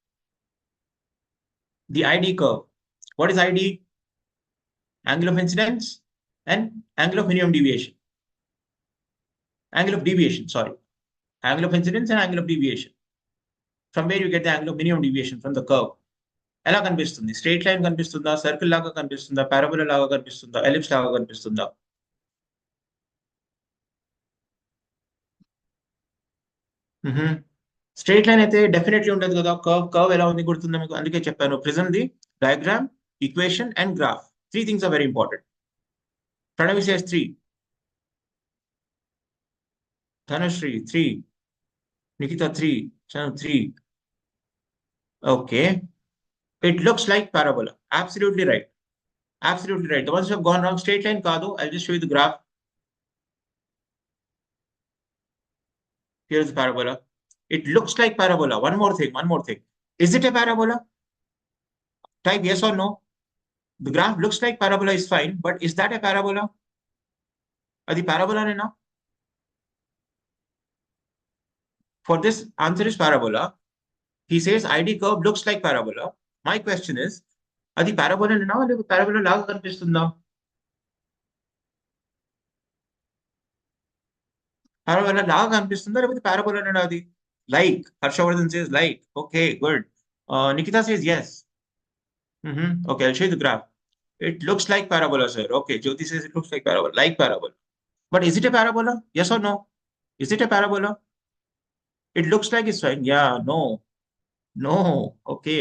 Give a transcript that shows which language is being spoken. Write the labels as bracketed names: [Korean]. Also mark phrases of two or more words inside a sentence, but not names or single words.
[English] The ID curve. What is ID? Angle of incidence and angle of minimum deviation. Angle of deviation, sorry. Angle of incidence and angle of deviation. From where you get the angle of minimum deviation from the curve. [Telugu] ఎలా కనిపిస్తుంది? [English] straight line [Telugu] కనిపిస్తుందా, సర్కిల్ లాగా కనిపిస్తుందా, పారాబోలా లాగా కనిపిస్తుందా, ఎలిప్స్ లాగా కనిపిస్తుందా? [English] straight line [Telugu] అయితే డెఫినెట్లీ ఉండదు కదా. కర్వ్ ఎలా ఉంది గుర్తుందా మీకు? అందుకే చెప్పాను ప్రిజమ్ ది [English] diagram, equation and graph. 3 things are very important. Pranavi says 3. Dhanashri 3. Nikita 3. Chanu 3. Okay. It looks like parabola. Absolutely right. Absolutely right. The ones who have gone wrong, straight line kaadu. I'll just show you the graph. Here's the parabola. It looks like parabola. One more thing. Is it a parabola? Type yes or no. The graph looks like parabola is fine, but is that a parabola? [Telugu] Adi parabola ne na? [English] For this, answer is parabola. He says ID curve looks like parabola. My question is, [Telugu] adi parabola ne na? లేపో parabola లాగా కనిపిస్తుందా? Parabola లాగా కనిపిస్తుందా? Lepo parabola ne na adi? Like. [English] Harshavardhan says like. Okay, good. Nikita says yes. Okay, I'll show you the graph. It looks like parabola, sir. Okay, Jyoti says it looks like parabola, like parabola. But is it a parabola? Yes or no? Is it a parabola? It looks like it's fine. Yeah, no. No. Okay.